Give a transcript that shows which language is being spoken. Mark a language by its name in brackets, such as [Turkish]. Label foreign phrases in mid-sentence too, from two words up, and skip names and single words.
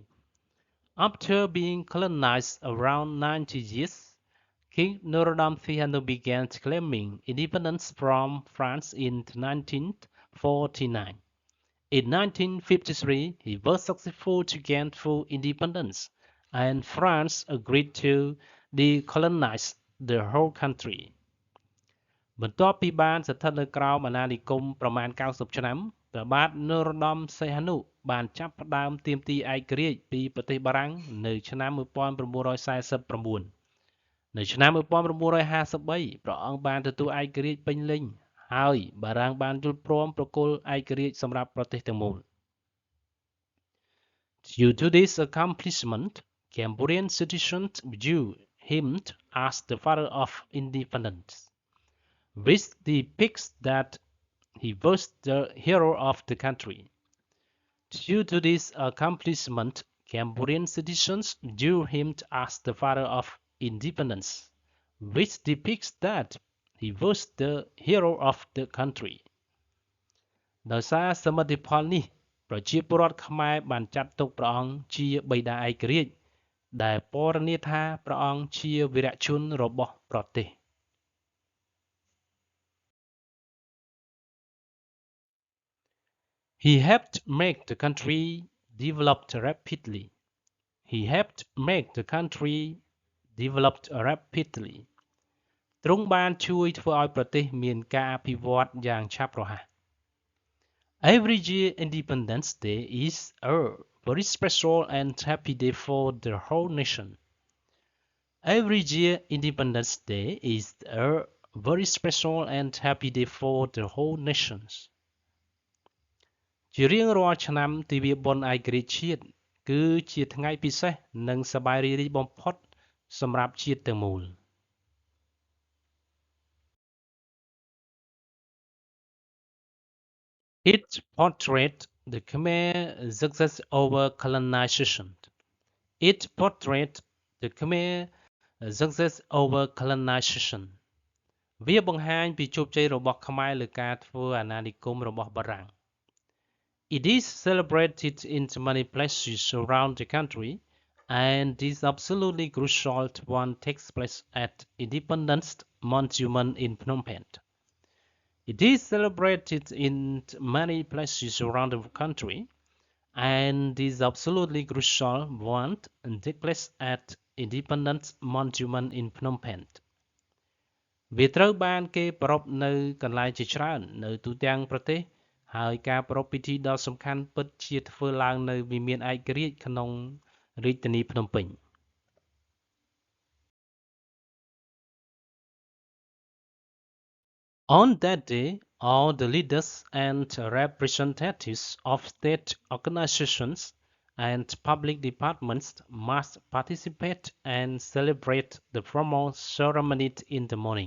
[English] After being colonized around 90 years, King Norodom Sihanouk began claiming independence from France in 1949. In 1953, he was successful to gain full independence, and France agreed to decolonize the whole country. [Khmer] បន្ទាប់ពីបានស្ថិតនៅក្រោមអាណានិគមប្រមាណ90ឆ្នាំព្រះបាទនរោត្តមសីហនុបានចាប់ផ្ដើមទាមទារឯករាជ្យពីប្រទេសបារាំងនៅឆ្នាំ1949 នៅឆ្នាំ1953ព្រះអង្គបានទទួលឯករាជ្យពេញលេញហើយបារាំងបានយល់ព្រមប្រគល់ឯករាជ្យសម្រាប់ប្រទេសទាំងមូល [English] Due to this accomplishment, Cambodian citizens view him as the father of independence, which depicts that he was the hero of the country. Due to this accomplishment, Cambodian citizens view him as the father of independence, which depicts that he was the hero of the country. [Khmer] ដោយសារសមិទ្ធផលនេះប្រជាពលរដ្ឋខ្មែរបានចាត់ទុកព្រះអង្គជាបិតាឯករាជ្យដែលពណ៌នាថាព្រះអង្គជាវីរជនរបស់ប្រទេស [English] He helped make the country develop rapidly. He helped make the country develop rapidly. [Khmer] ទ្រង់បានជួយធ្វើឲ្យប្រទេសមានការអភិវឌ្ឍយ៉ាងឆាប់រហ័ស [English] Every year Independence Day is a very special and happy day for the whole nation. Every year Independence Day is a very special and happy day for the whole nation. [Khmer] ជារៀងរាល់ឆ្នាំទិវាបុណ្យឯករាជ្យជាតិគឺជាថ្ងៃពិសេសនិងសប្បាយរីករាយបំផុតសម្រាប់ជាតិទាំងមូល [English] It portrays the Khmer success over colonization. It portrays the Khmer success over colonization. [Khmer] វាបង្ហាញពីជោគជ័យរបស់ខ្មែរលើការធ្វើអាណានិគមរបស់បារាំង [English] It is celebrated in many places around the country and is absolutely crucial when it takes place at Independence Monument in Phnom Penh. It is celebrated in many places around the country and is absolutely crucial when it takes place at Independence Monument in Phnom Penh. [Khmer] វាត្រូវបានគេប្រារព្ធនៅកន្លែងជាច្រើននៅទូទាំងប្រទេសហើយការប្រារព្ធពិធីដ៏សំខាន់ពិតជាធ្វើឡើងនៅវិមានឯករាជ្យក្នុងរាជធានីភ្នំពេញ [English] On that day, all the leaders and representatives of state organizations and public departments must participate and celebrate the formal ceremony in the morning.